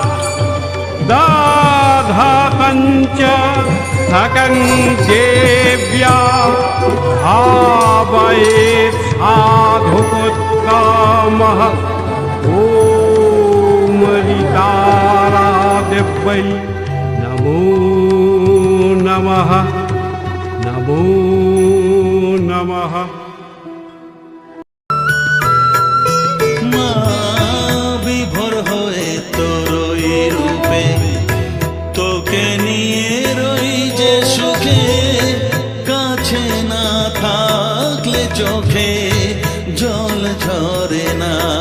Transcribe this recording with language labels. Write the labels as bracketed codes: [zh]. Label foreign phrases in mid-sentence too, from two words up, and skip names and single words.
[sa] दधतं च सकं देव्या भावयेत् साधुपुत्तमः ॐ तारादेव्यै नमो नमः नमो नमः। [bn] মা বিভোর হয়ে তোরই রূপে তোকে নিয়ে রই যে সুখে কাছে না থাকলে চোখে জল ঝরে না